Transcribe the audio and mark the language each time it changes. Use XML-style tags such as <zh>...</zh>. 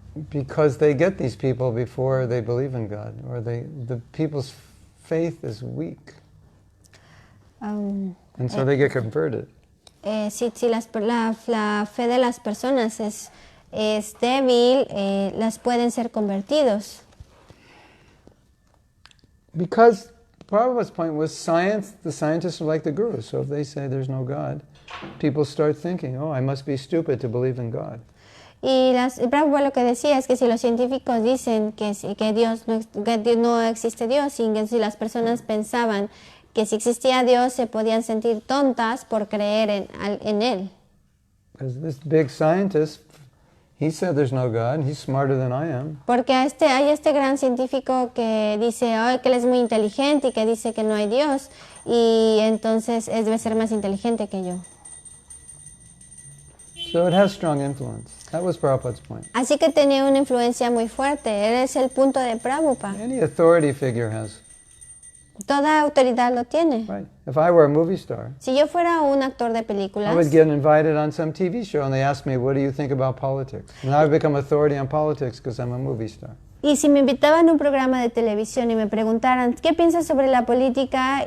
<en>Because they get these people before they believe in God, or the people's faith is weak, and so they get converted.</en> <es>Si la fe de las personas es débil, las pueden ser convertidos.</es> <en>Because Prabhupada's point was science, the scientists are like the gurus. So if they say there's no God, people start thinking, oh, I must be stupid to believe in God.</en> <es>Y Prabhupada lo que decía es que si los científicos dicen que no existe Dios, y que si las personas pensaban que si existía Dios se podían sentir tontas por creer en él.</es> <en>Because this big scientist, he said there's no God, and he's smarter than I am.</en> <es>Porque hay este gran científico que dice que él es muy inteligente y que dice que no hay Dios, y entonces él debe ser más inteligente que yo.</es> <en>So it has strong influence. That was Prabhupada's point.</en> <es>Así que tenía una influencia muy fuerte. Él es el punto de Prabhupada.</es> <en>Any authority figure has.</en> <es>Toda autoridad lo tiene.</es> <en>Right. If I were a movie star,</en> <es>Si yo fuera un actor de</es> <en>I</en> <es>películas,</es> <en>would get invited on some TV show and they ask me, what do you think about politics? And I would become authority on politics because I'm a movie star.</en> <es>y si me invitaban a un programa de televisión y me preguntaran, ¿qué piensas sobre la política?</es>